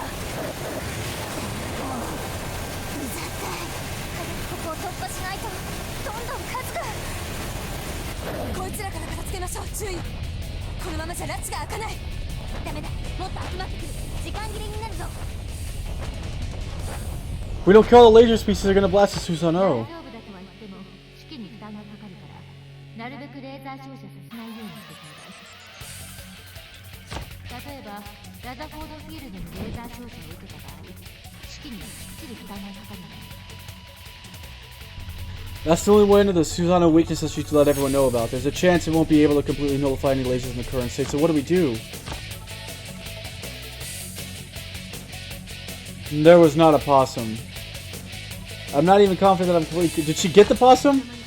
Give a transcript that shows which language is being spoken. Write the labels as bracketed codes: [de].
[ja] うざったい。早くここを突破しないとどんどん数が。こいつらから片付けましょう。注意。このままじゃ拉致が開かない。ダメだ、もっと集まってくる。時間切れになるぞ。 [en] If we don't kill the laser species, they're gonna blast us, Susano. [ja] 大丈夫だとは言っても式に負担がかかるからなるべくレーザー照射させないようにしてください。例えばラザフォードフィールドにレーザー照射を受けた場合式にきっちり負担がかかるの。 [en] That's the only one of the Susano weakness that she should let everyone know about. There's a chance it won't be able to completely nullify any lasers in the current state, so what do we do? There was not a possum. I'm not even confident that I'm completely... Did she get the possum?